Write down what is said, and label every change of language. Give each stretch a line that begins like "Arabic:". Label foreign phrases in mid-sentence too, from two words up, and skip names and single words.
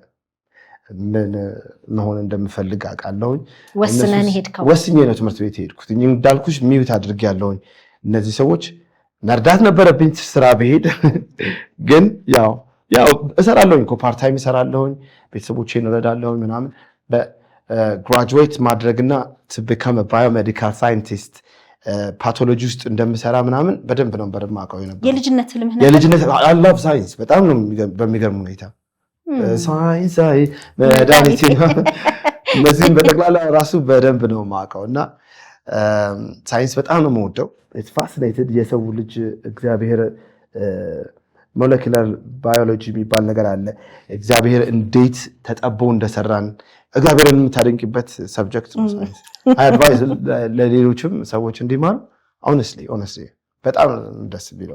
Amharic: መሆን እንደምፈልግ አውቃለሁኝ። ወስኜ ነው ትምህርት ቤት ሄድኩት። እንዳልኩሽ ሚዩት አድርጌያለሁኝ። እነዚህ ሰዎች መርዳት ነበረብኝ ስራ ብሄድ ግን ያው እሰራለሁኝ እኮ
English: part time
Amharic: እሰራለሁኝ፣ ቤተሰቦቼን እረዳለሁኝ ምናምን። በግራጁዌት ማድረግና
English: to become a biomedical scientist
Amharic: ፓቶሎጂ ውስጥ እንደምሰራ ምናምን በደንብ ነው የማውቀው ነበር። የልጅነት ህልምህ ነበር? የልጅነት
English: I love science
Amharic: በጣም ነው በሚገርም ሁኔታ ሳይንስ መድኃኒት እነዚህን በጠቅላላ ራሱ በደንብ ነው የማውቀው እና ሳይንስ በጣም ነው የምወደው። ፋሲኔትድ የሰው ልጅ እግዚአብሔር
English: molecular biology
Amharic: የሚባል ነገር አለ። እግዚአብሔር እንዴት ተጠቦ እንደሰራን እግዚአብሔርን የምታደንቂበት ሰብጀክት ነው ሳይንስ። አድቫይስ ለሌሎችም ሰዎች እንዲማሩ ሆነስትሊ በጣም ደስ ቢለው።